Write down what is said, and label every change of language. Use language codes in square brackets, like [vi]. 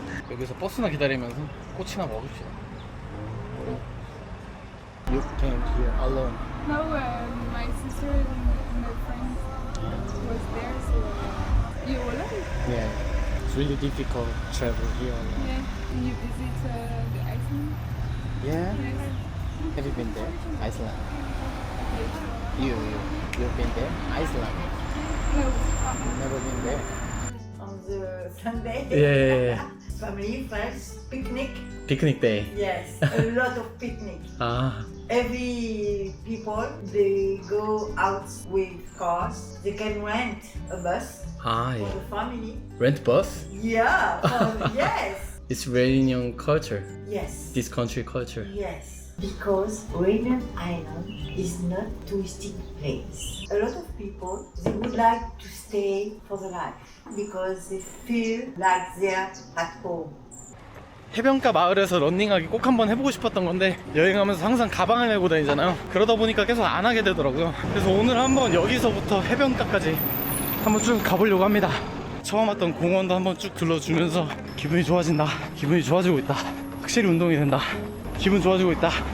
[ko] 여기서 버스나 기다리면서 꽃이나 먹읍시다. [en] You came here alone. No, my sister and my friends was there, so you alone? Yeah. It's really difficult to travel here alone. Yeah. And you visit the Iceland? Yeah. Yes. Have you been there? Iceland. You've been there? Iceland. No. Never been there. On the Sunday, Yeah. family, friends, picnic. Picnic day. Yes, a lot of picnic. 아. Every people, they go out with cars. They can rent a bus 아, for yeah. the family. Rent bus? Yeah, yes, It's Reunion culture. yes, This country culture. yes. Because Reunion Island is not touristic place. A lot of people, they would like to stay for the life because they feel like they're at home. [ko] 해변가 마을에서 런닝하기 꼭 한번 해보고 싶었던 건데 여행하면서 항상 가방을 메고 다니잖아요. 그러다 보니까 계속 안 하게 되더라고요. 그래서 오늘 한번 여기서부터 해변가까지 한번 쭉 가보려고 합니다. 처음 왔던 공원도 한번 쭉 둘러주면서 기분이 좋아진다. 기분이 좋아지고 있다. 확실히 운동이 된다. 기분 좋아지고 있다.